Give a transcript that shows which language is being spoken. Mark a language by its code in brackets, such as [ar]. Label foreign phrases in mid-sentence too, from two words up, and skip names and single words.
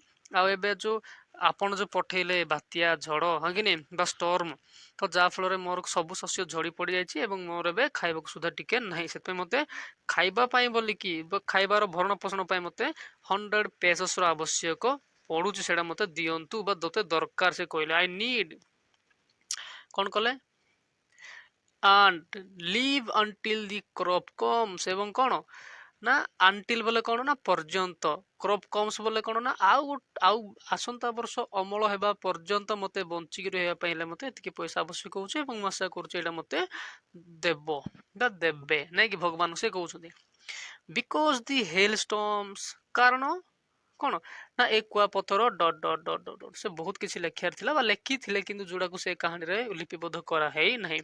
[or] ଆଉ ଏବେ ଯୋଉ ଆପଣ ଯୋଉ ପଠେଇଲେ ବାତ୍ୟା ଝଡ ହଁ କି ନାଇଁ ବା ଷ୍ଟର୍ମ, ତ ଯାହା ଫଳରେ ମୋର ସବୁ ଶସ୍ୟ ଝଡି ପଡି ଯାଇଛି ଏବଂ ମୋର ଏବେ ଖାଇବାକୁ ସୁଦ୍ଧା ଟିକେ ନାହିଁ, ସେଥିପାଇଁ ମତେ ଖାଇବା ପାଇଁ ବୋଲିକି ଖାଇବାର ଭରଣ ପୋଷଣ ପାଇଁ ମତେ 100 pesos ର ଆବଶ୍ୟକ ପଡୁଛି, ସେଇଟା ମତେ ଦିଅନ୍ତୁ ବା ତତେ ଦରକାର, ସେ କହିଲେ [en] I need [or] କଣ କଲେ [en] and live until the crop comes, [or] ଏବଂ କଣ ନା until ବୋଲେ କଣ ନା ପର୍ଯ୍ୟନ୍ତ, [en] crop comes [or] ବୋଲେ କଣ ନା ଆଉ ଆସନ୍ତା ବର୍ଷ ଅମଳ ହେବା ପର୍ଯ୍ୟନ୍ତ ମତେ ବଞ୍ଚିକି ରହିବା ପାଇଁ ହେଲେ ମତେ ଏତିକି ପଇସା ଆବଶ୍ୟକ ହଉଛି ଏବଂ ମୁଁ ଆଶା କରୁଛି ଏଇଟା ମତେ ଦେବ ବା ଦେବେ ନାଇଁ କି ଭଗବାନ ସେ କହୁଛନ୍ତି। [en] because the hail storms, [or] କାରଣ କଣ ନା ଏ କୁଆପଥର [en] dot dot dot dot dot, [or] ସେ ବହୁତ କିଛି ଲେଖିବାର ଥିଲା ବା ଲେଖିଥିଲେ କିନ୍ତୁ ଯୋଉଟାକୁ ସେ କାହାଣୀରେ ଲିପିବଦ୍ଧ କରାହେଇ ନାହିଁ।